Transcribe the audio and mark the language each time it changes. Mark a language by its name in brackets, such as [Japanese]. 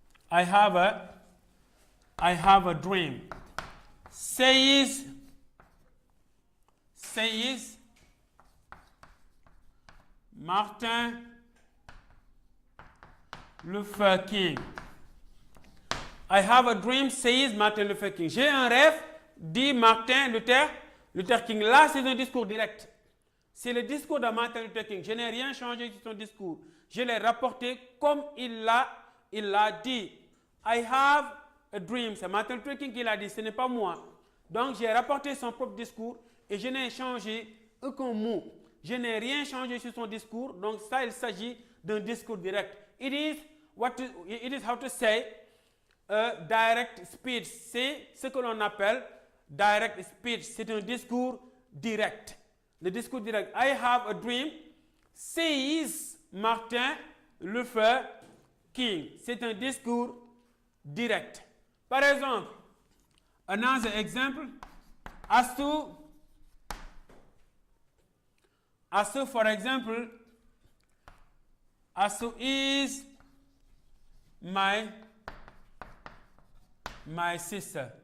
[English] I have a dream. Says Martin Luther King. I have a dream, says Martin Luther King. [French] J'ai un rêve, dit Martin Luther King. Là, c'est un discours direct. C'est le discours de Martin Luther King. Je n'ai rien changé sur son discours. Je l'ai rapporté comme il l'a dit. [English] I have a dream. [French] C'est Martin Luther King qui l'a dit, ce n'est pas moi. Donc, j'ai rapporté son propre discours et je n'ai changé aucun mot. Je n'ai rien changé sur son discours. Donc, ça, il s'agit d'un discours direct. [English] It is how to say direct speech. [French] C'est ce que l'on appelle direct speech. C'est un discours direct. Le discours direct. [English] I have a dream, says Martin Luther King. [French] C'est un discours direct. Par exemple, [English] another example, as to for example, as to is my sister.